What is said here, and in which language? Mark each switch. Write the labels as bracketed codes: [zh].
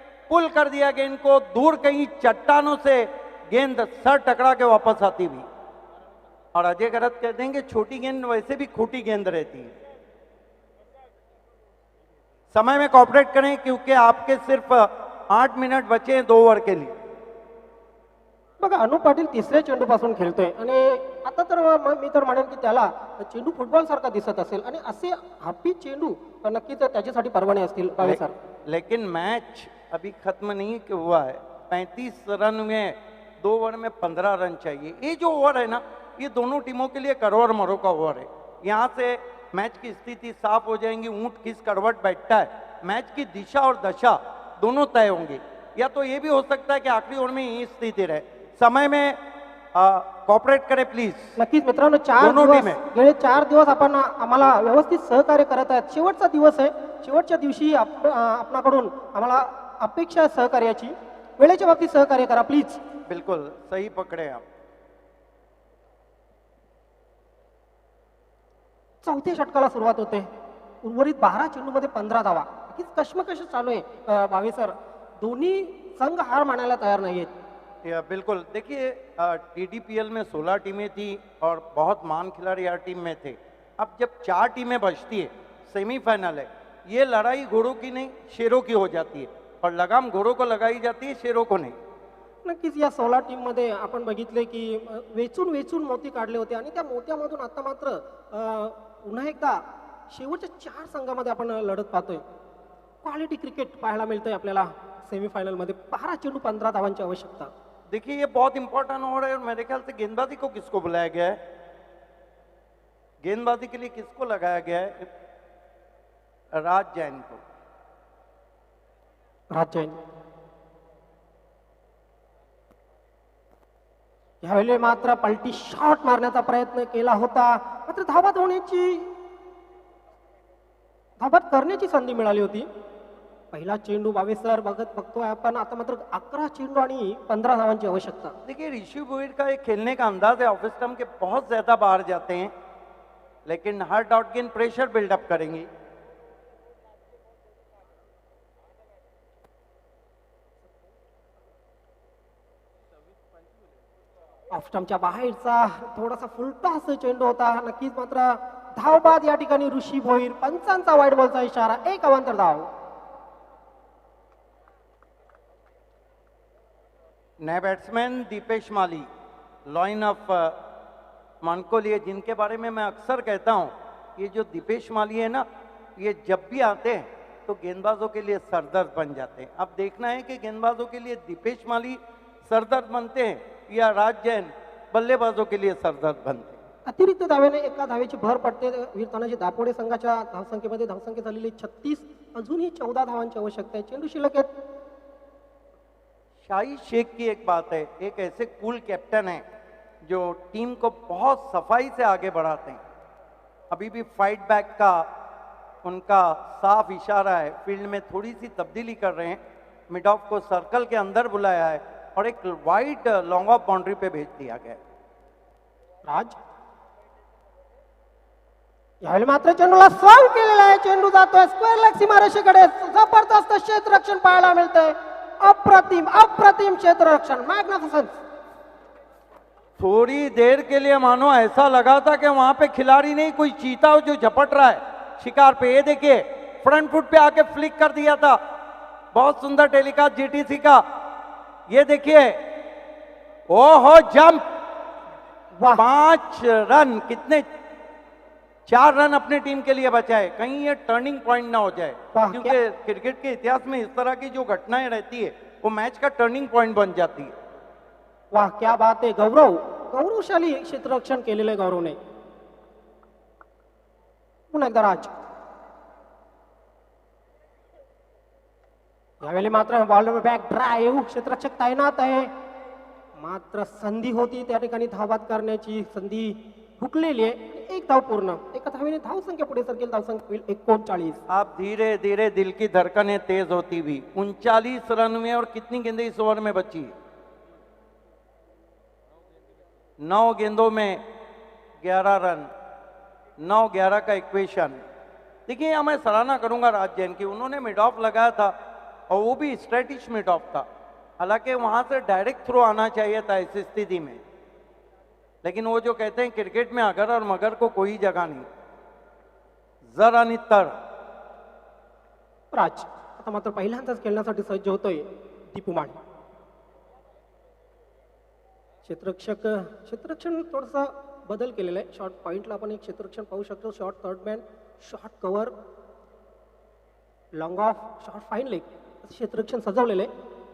[hi] पुल कर दिया गेंद को दूर, कहीं चट्टानों से गेंद सर टकरा के वापस आती भी। और अजय गरत कहते हैं कि छोटी गेंद वैसे भी खोटी गेंद रहती है। समय में कॉपरेट करें क्योंकि आपके सिर्फ 8 मिनिट बचे हैं 2 ओव्हर के लिए। [mr] बघा अनु पाटील तिसऱ्या चेंडूपासून खेळतोय आणि आता तर मी तर म्हणेन की त्याला चेंडू फुटबॉल सारखा दिसत असेल आणि असे हापी चेंडू नक्कीच त्याच्यासाठी परवाने असतील भावे सर. [hi] लेकिन मैच अभी खत्म नहीं कि हुआ है। 35 रन में 2 ओवर में 15 रन चाहिए। ये जो ओवर है ना, ये दोनों टीमों के लिए करवट मरो का ओवर है। यहाँ से मैच की स्थिति साफ हो जाएंगी, ऊंट किस करवट बैठता है, मैच की दिशा और दशा दोनों तय होंगे। या तो ये भी हो सकता है कि आखिरी ओवर में यही स्थिति रहे। समय में कॉपरेट करें प्लीज. [mr] नक्कीच मित्रांनो, 4 [hi] दोनों [mr] दिवस [hi] टीमें. [mr] गेले 4 दिवस आपण आम्हाला व्यवस्थित सहकार्य करत आहेत. शेवटचा दिवस आहे. शेवटच्या दिवशी आपणाकडून आम्हाला अपेक्षा आहे सहकार्याची. वेळेच्या बाबतीत सहकार्य करा प्लीज. [hi] बिल्कुल सही पकड़े आप. [mr] चौथ्या षटकाला सुरुवात होते. उर्वरित 12 चेंडूमध्ये 15 धावा. नक्कीच कश्मकश चालू आहे भावे सर. दोन्ही संघ हार मानायला तयार नाहीयेत. [hi] या बिल्कुल. देखिए TDPL में 16 टीमें थी और बहुत महान खिलाड़ी हर टीम में थे. अब जब 4 टीमें बचती है, सेमीफाइनल है, ये लड़ाई घोड़ों की नहीं शेरों की हो जाती है और लगाम घोड़ों को लगाई जाती है, शेरों को नहीं. [mr] नक्कीच या 16 टीम मध्ये आपण बघितले की वेचून वेचून मोती काढले होते आणि त्या मोत्यामधून आता मात्र पुन्हा एकदा शेवटच्या 4 संघामध्ये आपण लढत पाहतोय. क्वालिटी क्रिकेट पाहायला मिळतंय आपल्याला सेमीफाइनल मध्ये. 12 चेंडू 15 धावांची आवश्यकता. [hi] देखिए ये बहुत इंपॉर्टेंट ओवर है और मेरे ख्याल से गेंदबाजी को किसको बुलाया गया है, गेंदबाजी के लिए किसको लगाया गया है, राज जैन को. [mr] राज जैन यावेळी मात्र पलटी शॉट मारण्याचा प्रयत्न केला होता, मात्र धावत करण्याची संधी मिळाली होती. पहिला चेंडू बावेसर बघतोय आपण. आता मात्र 11 चेंडू आणि 15 धावांची आवश्यकता. [hi] देखिए ऋषि भोईर का एक खेलने का अंदाज है, ऑफ स्टंप के बहुत ज्यादा बाहर जाते हैं, लेकिन हर डॉट गेंद प्रेशर बिल्डअप करेंगी. [mr] ऑफ स्टंपच्या बाहेरचा थोडासा फुलटा असा चेंडू होता. नक्कीच मात्र धावबाद या ठिकाणी ऋषी भोईर. पंचांचा वाईट बॉलचा इशारा. 1 अवांतर धाव. [hi] नए batsman Dipesh Mali, line of मानकोलिए, जिनके बारे में मैं अक्सर कहता हूं, ये जो दीपेश माली है ना, ये जब भी आते हैं तो गेंदबाजों के लिए सरदर्द बन जाते हैं. अब देखना है कि गेंदबाजों के लिए दीपेश माली सरदर्द बनते हैं या राज जैन बल्लेबाजों के लिए सरदर्द बनते हैं. [mr] अतिरिक्त धावेने एका धावेची भर पडते. वीर तानाजी दापोडे संघाच्या धावसंख्येमध्ये धावसंख्या झालेली 36. अजूनही 14 धावांची आवश्यकता आहे. चेंडू शिल्लक आहेत. [hi] शाही शेख की एक बात है, एक ऐसे कूल कैप्टन है जो टीम को बहुत सफाई से आगे बढ़ाते हैं. अभी भी फाइट बैक का उनका साफ इशारा है. फील्ड में थोड़ी सी तब्दीली कर रहे हैं. मिड ऑफ को सर्कल के अंदर बुलाया है और एक वाइड लॉन्ग ऑफ बाउंड्री पे भेज दिया गया. [mr] राज यावेळी मात्र चेंडूला स्ट्रॉंग केलेला आहे. चेंडू जातोय स्क्वेअर लेग सीमारेषेकडे. जबरदस्त क्षेत्ररक्षण पाहायला मिळतंय. अप्रतिम अप्रतिम क्षेत्ररक्षण. [en] Magnificent. [hi] थोड़ी देर के लिए मानो ऐसा लगा था कि वहां पे खिलाड़ी नहीं, कोई चीता जो झपट रहा है शिकार पे. ये देखिए फ्रंट फुट पे आके फ्लिक कर दिया था. बहुत सुंदर टेलीकास्ट जीटीसी का. ये देखिए, ओहो जंप. 5 रन. कितने 4 रन अपने टीम के लिए बचाए. कहीं ये टर्निंग पॉइंट ना हो जाए, क्योंकि क्रिकेट के इतिहास में इस तरह की जो घटनाएं रहती है वो मैच का टर्निंग पॉइंट बन जाती है. [mr] वाह क्या बात आहे. गौरवशाली क्षेत्ररक्षण केलेलं आहे गौरवने. पुन्हा एकदा राज. यावेळी मात्र बॉलर बॅक ड्राईव्ह. क्षेत्ररक्षक तैनात आहे. मात्र संधी होती त्या ठिकाणी धावबाद करण्याची. संधी हुकलेली आहे. 1 धाव पूर्ण. एका धावेने धावसंख्या पुढे सरकेल. धावसंख्या होईल 39. [hi] आप धीरे धीरे दिल की धड़कनें तेज होती हुई. 39 रन में और कितनी गेंदें इस ओवर में बची? 9 गेंदों में 11 रन. 9-11 का इक्वेशन. देखिए यहां मैं सराहना करूंगा राज जैन की. उन्होंने मिड ऑफ लगाया था और वो भी स्ट्रेटिश मिड ऑफ था। हालांकि वहां से डायरेक्ट थ्रो आना चाहिए था इस स्थिति में, लेकिन वो जो कहते हैं क्रिकेट में अगर और मगर को कोई जगह नहीं, [mr] जर आणि तर। राज आता मात्र पहिल्यांदाच खेळण्यासाठी सज्ज होतोय दीपू माने. क्षेत्ररक्षण थोडासा बदल केलेला आहे. शॉर्ट पॉइंटला आपण एक क्षेत्ररक्षण पाहू शकतो. Short third man, short cover, long of, short fine leg क्षेत्ररक्षण सजवलेलं आहे.